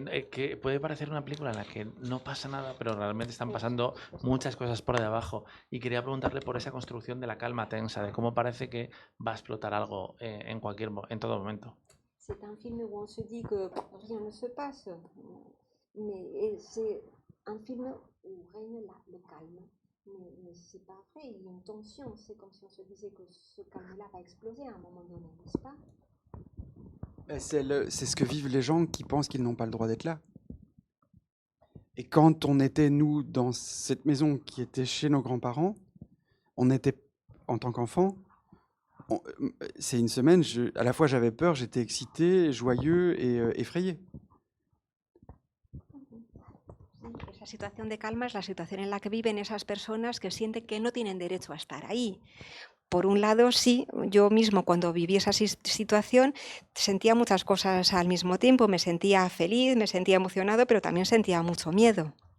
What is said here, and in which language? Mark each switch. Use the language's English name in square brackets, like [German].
[Spanish] Que puede parecer una película en la que no pasa nada, pero realmente están pasando muchas cosas por debajo. Y quería preguntarle por esa construcción de la calma tensa, de cómo parece que va a explotar algo en todo momento. [French] C'est un film où on se dit que rien ne se passe, mais c'est un film où règne le calme. Mais c'est pas vrai, il y a une tension, c'est comme si on se disait que ce calme-là va exploser à un moment donné, n'est-ce pas? C'est ce que vivent les gens qui pensent qu'ils n'ont pas le droit d'être là. Et quand on était, nous, dans cette maison qui était chez nos grands-parents, on était, en tant qu'enfant, c'est une semaine, à la fois j'avais peur, j'étais excité, joyeux et effrayé. [Spanish] Esa situación de calma es la situación en la que viven esas personas que sienten que no tienen derecho a estar ahí. Por un lado, sí, yo mismo cuando viví esa situación sentía muchas cosas al mismo tiempo, me sentía feliz, me sentía emocionado, pero también sentía mucho miedo.